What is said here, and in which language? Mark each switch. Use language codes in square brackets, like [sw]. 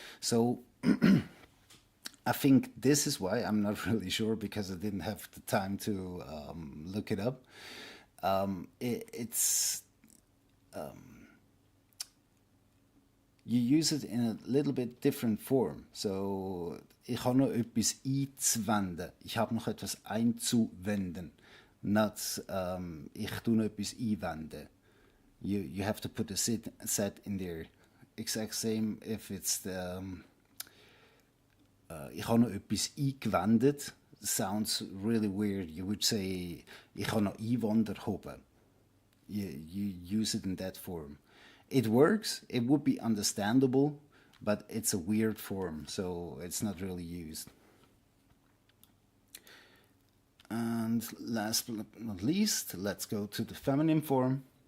[en] So I think this is why, I'm not really sure because I didn't have the time to look it up. It's you use it in a little bit different form. [de] So ich habe noch etwas einzuwenden. Ich habe noch etwas einzuwenden. [en] Not [de] ich tue noch etwas einwenden. [en] You have to put a set in there. Exact same if it's the [de] ich habe noch etwas eingewendet. [en] Sounds really weird. You would say [de] ich habe noch Einwand erhoben. [en] You use it in that form. It works. It would be understandable, but it's a weird form, so it's not really used. And last but not least, let's go to the feminine form.